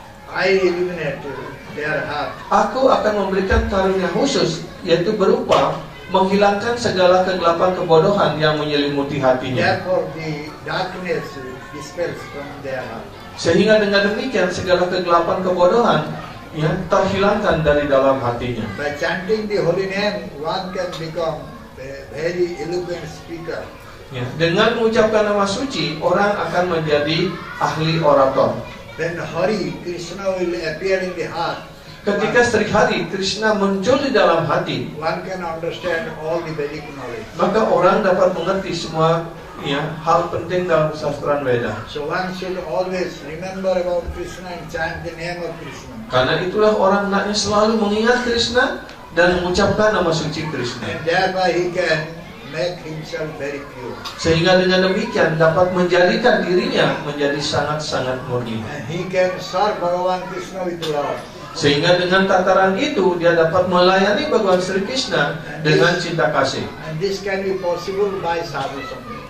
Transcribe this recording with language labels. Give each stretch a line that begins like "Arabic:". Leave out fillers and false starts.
English: I illuminate their heart.
Indonesian: Aku akan memberikan karunia khusus, yaitu berupa menghilangkan segala kegelapan kebodohan yang menyelimuti hatinya.
English: Therefore the darkness dispels from their heart.
Indonesian: Sehingga dengan demikian segala kegelapan kebodohan terhilangkan dari dalam hatinya.
English: By chanting the holy name, one can become a very eloquent speaker.
Indonesian: Dengan mengucapkan nama suci, orang akan menjadi ahli orator.
English: Then Hari, Krishna will appear in the heart.
Indonesian: Ketika Sri Hari, Krishna muncul di dalam hati,
English: one can understand all the Vedic knowledge.
Indonesian: Maka orang dapat mengerti semua hal penting dalam sastra Veda.
English: So one should always remember about Krishna and chant the name of Krishna.
Indonesian: Karena itulah orang hendaknya selalu mengingat Krishna dan mengucapkan nama suci Krishna.
English: And thereby he can make himself very pure.
Indonesian: Sehingga dengan demikian dapat menjadikan dirinya menjadi sangat-sangat murni.
English: And he can serve Bhagavan Krishna with love.
Indonesian: Sehingga dengan tataran itu dia dapat melayani Bhagavan Sri Krishna dengan cinta kasih.
English: And this can be possible by sadhu sangha.